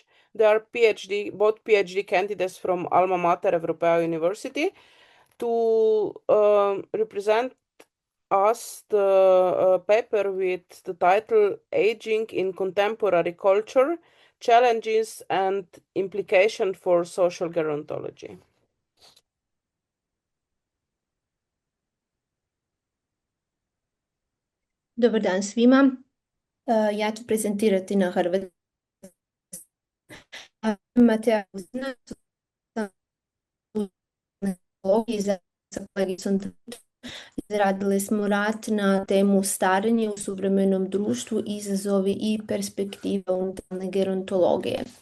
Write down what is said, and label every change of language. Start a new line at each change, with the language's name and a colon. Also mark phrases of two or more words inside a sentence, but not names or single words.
English: They are both PhD candidates from Alma Mater European University to represent us the paper with the title Aging in Contemporary Culture, Challenges and Implication for Social Gerontology.
Croatian: Dobar dan svima. Ja ću prezentirati na hrvatskom. Matea Buzina, sa kolegicom izradili smo rad na temu starenje u suvremenom društvu, izazovi i perspektive unutarnje gerontologije.